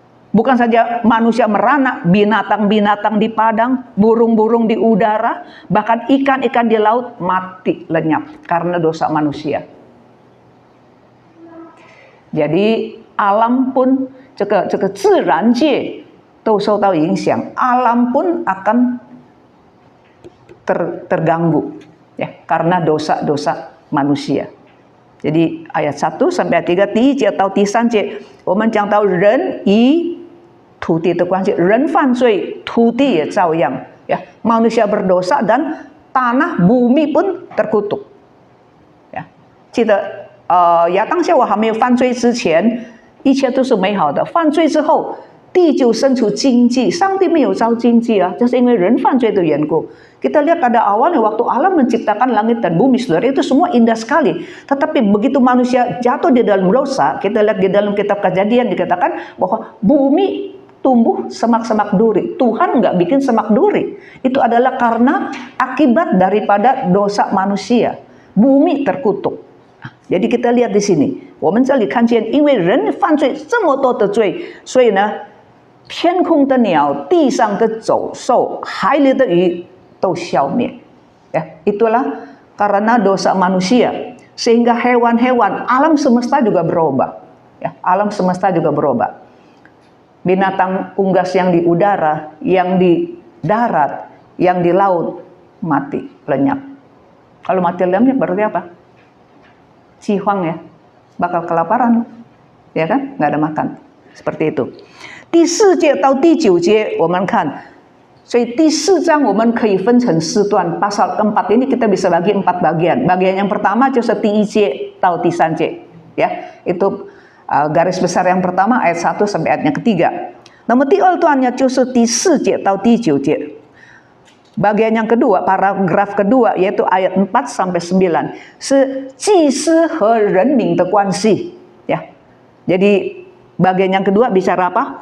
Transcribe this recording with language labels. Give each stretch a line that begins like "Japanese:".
Indonesian: Bukan saja manusia merana, binatang-binatang di padang, burung-burung di udara, bahkan ikan-ikan di laut mati lenyap karena dosa manusia. Jadi alam pun,
Chinese: 这个自然界都受到影响,
Indonesian: alam pun akan terganggu ya karena dosa-dosa manusia. Jadi ayat 1 sampai 3,
Chinese: 第1节到第3节，我们讲到人与土地的关系，人犯罪，土地也照样ya.
Indonesian: Manusia berdosa dan tanah bumi pun terkutuk. Ya.
Chinese: 记得当夏娃还没有犯罪之前，一切都是美好的。犯罪之后，地就生出荆棘。上帝没有造荆棘啊，就是因为人犯罪的缘故。
Indonesian: Kita lihat pada awalnya waktu Allah menciptakan langit dan bumi, saudara, itu semua indah sekali. Tetapi begitu manusia jatuh di dalam dosa, kita lihat di dalam kitab Kejadian dikatakan bahwa bumi tumbuh semak-semak duri. Tuhan nggak bikin semak duri. Itu adalah karena akibat daripada dosa manusia. Bumi terkutuk. Jadi kita lihat di sini,
Chinese: 我们这里看见，因为人犯罪这么多的罪，所以呢，天空的鸟、地上的走兽、海里的鱼都消灭.
Indonesian: Ya, itulah karena dosa manusia, sehingga hewan-hewan, alam semesta juga berubah. Ya, alam semesta juga berubah. Binatang unggas yang di udara, yang di darat, yang di laut mati lenyap. Kalau mati lenyap berarti apa? Cihang ya, bakal kelaparan, ya kan? Nggak ada makan. Seperti itu.
Chinese: 第4节到第9节，我们看。所以第4章我们可以分成4段.
Indonesian: Pasal keempat ini kita bisa bagi 4 bagian. Bagian yang pertama
Chinese: 就是第1节到第3节,
Indonesian: ya. Itu garis besar yang pertama ayat 1 sampai ayat yang ketiga.
Chinese: 那么第2段呢就是第4节到第9节.
Indonesian: Bagian yang kedua, paragraf kedua yaitu ayat 4 sampai 9
Chinese: 是祭司和人民的关系,
Indonesian: ya. Jadi bagian yang kedua bicara apa?